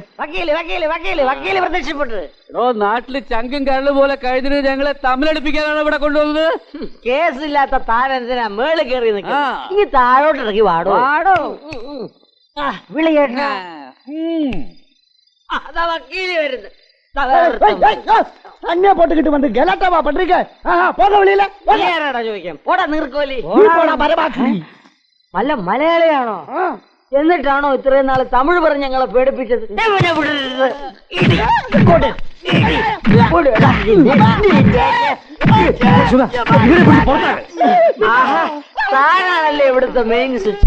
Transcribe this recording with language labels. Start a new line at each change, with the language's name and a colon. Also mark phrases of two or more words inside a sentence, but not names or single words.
Malayalam: വക്കീല് വക്കീല് വക്കീല് വക്കീല് പ്രത്യക്ഷപ്പെട്ടത്. നാട്ടില് ചങ്കും കരള് പോലെ കഴിഞ്ഞിട്ട് ഞങ്ങളെ തമ്മിലടിപ്പിക്കാനാണ് ഇവിടെ കൊണ്ടുവന്നത്. കേസില്ലാത്ത താനെന്തിനാ മേളിൽ കയറി നിൽക്കുക? ഈ താഴോട്ട് ഇറങ്ങി വാടോ. വാടോ വിളി കേട്ട. അതാ വക്കീല് വരുന്നത്.
Tamil: தண்ணியா போட்டுக்கிட்டு வந்து கலாட்டாவா பண்றீங்க? போக வெளியில
Malayalam: ചോദിക്കാം. പോടാ നീർക്കോലി. നല്ല മലയാളിയാണോ? എന്നിട്ടാണോ ഇത്രയും നാള് തമിഴ് പറഞ്ഞ് ഞങ്ങളെ പേടിപ്പിച്ചത്? താനാണല്ലേ ഇവിടുത്തെ മെയിൻ സ്വിച്ച്.